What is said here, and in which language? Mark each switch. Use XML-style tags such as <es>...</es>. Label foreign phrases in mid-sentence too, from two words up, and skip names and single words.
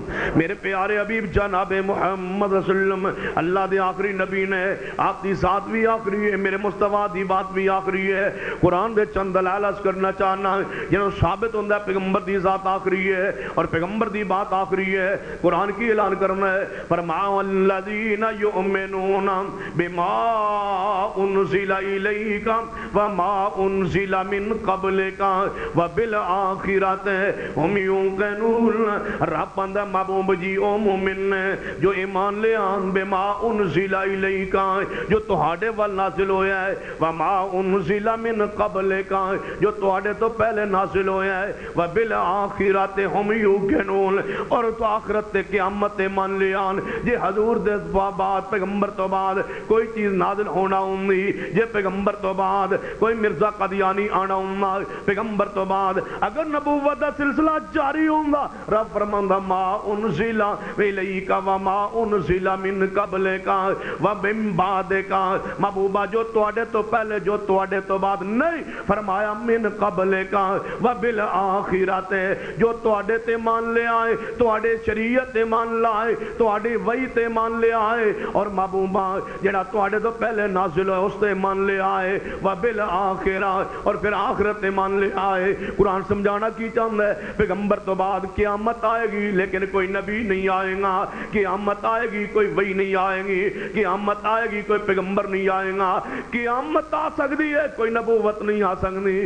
<pa>میرے پیارے حبیب جناب محمد رسول اللہ اللہ دے آخری نبی نے آپ دی ذات بھی آخری ہے، میرے مصطفیٰ دی بات بھی آخری ہے۔ قرآن دے چند دلائل عرض کرنا چاہنا جنہوں ثابت ہوندہ ہے پیغمبر دی ذات آخری ہے اور پیغمبر دی بات آخری ہے۔ قرآن کی اعلان کرنا ہے، فرمایا</pa> <ar>والذین یؤمنون بما انزل الیک وما انزل من قبلک وبالآخرۃ ہم یوقنون۔</ar> <pa>رب اندہ محبوب جی او مومن جو ایمان لے آن</pa> <ar>بما انزل الیک</ar> <pa>جو تہاڈے وال نازل ہویا ہے،</pa> <ar>وما انزل من قبلک</ar> <pa>جو تہاڈے تو پہلے نازل ہویا ہے،</pa> <ar>وبالآخرۃ ہم یوقنون</ar> <pa>اور تو آخرت تے قیامت تے مان لے آن۔ جے حضور دے بعد پیغمبر تو بعد کوئی چیز نازل ہونا ہوندی، جے پیغمبر تو بعد کوئی مرزا قادیانی آنا ہوندا، پیغمبر تو بعد اگر نبوت دا سلسلہ جاری ہوندا، رب فرماندا</pa> <ar>ما انزل الیک وما انزل من قبلک ومن بعدک۔</ar> <pa>محبوبہ جو تواڈے تو پہلے جو تواڈے تو بعد نہیں، فرمایا</pa> <ar>من قبلک وبالآخرۃ</ar> <pa>جو تواڈے تے مان لے آئے، تواڈے شریعت تے مان لائے، تواڈی وحی تے مان لے آئے، اور محبوبہ جڑا تواڈے تو پہلے نازل ہوئے اس تے مان لے آئے، وبالآخرہ اور پھر آخرت تے مان لے آئے۔</pa> <ur>قرآن سمجھانا کی چاہتا ہے، پیغمبر تو بعد قیامت آئے گی لیکن کوئی نبی نہیں آئے گا، قیامت آئے گی کوئی وحی نہیں آئے گی، قیامت آئے گی کوئی پیغمبر نہیں آئے گا، قیامت آ سکتی ہے کوئی نبوت نہیں آ سکتی۔</ur>